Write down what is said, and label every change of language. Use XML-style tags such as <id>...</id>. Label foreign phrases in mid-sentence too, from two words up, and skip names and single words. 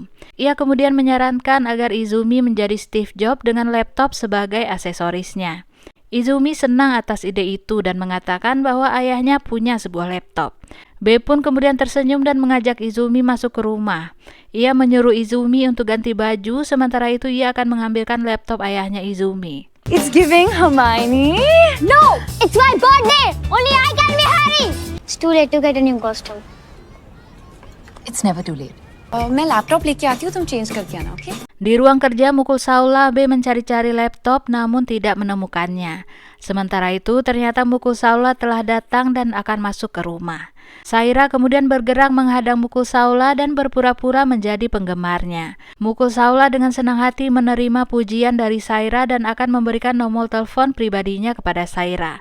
<id>Ia kemudian menyarankan agar Izumi menjadi Steve Jobs dengan laptop sebagai aksesorisnya. Izumi senang atas ide itu dan mengatakan bahwa ayahnya punya sebuah laptop. B pun kemudian tersenyum dan mengajak Izumi masuk ke rumah. Ia menyuruh Izumi untuk ganti baju, sementara itu ia akan mengambilkan laptop ayahnya Izumi.</id> <en>It's giving Hermione. No, it's my birthday. Only I can be Harry. It's too late to get a new costume. It's never too late.</en> <hi>मैं लैपटॉप लेके आती हूँ, तुम चेंज करके आना, ओके?</hi> <id>Di ruang kerja Mukul Saula, B mencari-cari laptop namun tidak menemukannya. Sementara itu ternyata Mukul Saula telah datang dan akan masuk ke rumah. Saira kemudian bergerak menghadang Mukul Saula dan berpura-pura menjadi penggemarnya. Mukul Saula dengan senang hati menerima pujian dari Saira dan akan memberikan nomor telepon pribadinya kepada Saira.</id>